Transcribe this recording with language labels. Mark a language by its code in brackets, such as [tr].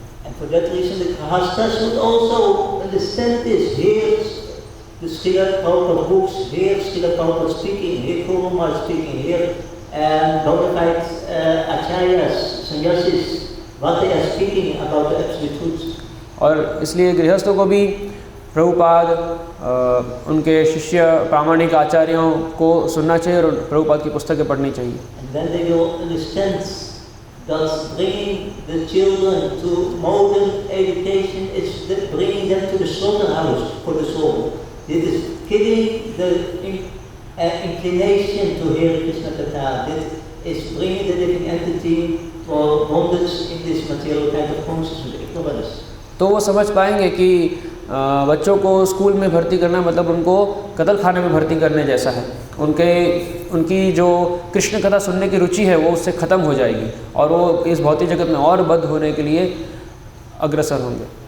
[en] And for that reason, the Grahasthas should also understand this. Here, the Srila Prabhupada books, here Srila Prabhupada speaking, here Kuruma speaking, here Bodhidharma Acharyas, Sannyasis, what they are speaking about the absolute truth. [hi] और इसलिए गृहस्थों को भी प्रभुपाद उनके शिष्य प्रामाणिक आचार्यों को सुनना चाहिए और प्रभुपाद की पुस्तकें पढ़नी चाहिए। [en] And then they will understand that bringing the children to modern education is bringing them to the slaughterhouse for the soul. It is killing the inclination to hear Krishna Katha. It is bringing the living entity for bondage in this material kind of consciousness, ignorance. [hi] तो वो समझ पाएंगे कि बच्चों को school में भर्ती करना मतलब उनको कत्ल खाने में भर्ती करने जैसा है। उनकी जो कृष्ण कथा सुनने की रुचि है वो उससे ख़त्म हो जाएगी और वो इस भौतिक जगत में और बद्ध होने के लिए अग्रसर होंगे।